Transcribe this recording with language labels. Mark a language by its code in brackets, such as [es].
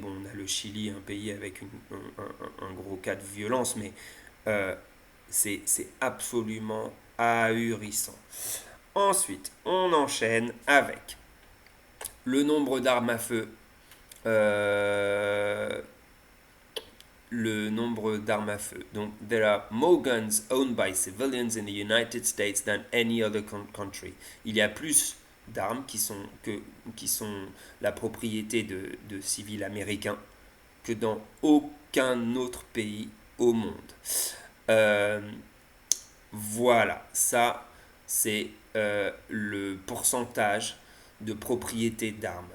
[fr] Bon, on a le Chili, un pays avec un gros cas de violence, mais c'est absolument ahurissant. Ensuite, on enchaîne avec Le nombre d'armes à feu, euh, le nombre d'armes à feu. [en] Donc, there are more guns owned by civilians in the United States than any other country. [fr] Il y a plus d'armes qui sont la propriété de civils américains que dans aucun autre pays au monde. Euh, voilà, ça c'est le pourcentage de propriété d'armes.